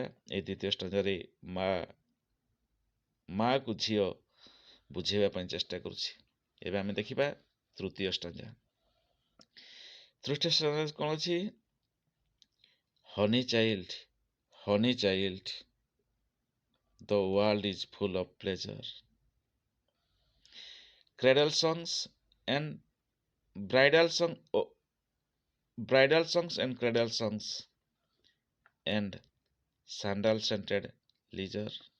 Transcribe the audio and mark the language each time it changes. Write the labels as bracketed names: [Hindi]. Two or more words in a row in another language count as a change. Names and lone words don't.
[Odia] এই ଦ୍ୱିତୀୟ ଷ୍ଟାଞ୍ଜାରେ ମାକୁ ଝିଅ ବୁଝେଇବା ପାଇଁ ଚେଷ୍ଟା କରୁଛି। ଏବେ ଆମେ ଦେଖିବା ତୃତୀୟ ଷ୍ଟାଞ୍ଜା। ତୃତୀୟ ଷ୍ଟାଞ୍ଜା କ'ଣ ଅଛି? [English] honey child, the world is full of pleasure. Cradle songs and bridal songs and cradle songs and sandal scented leisure.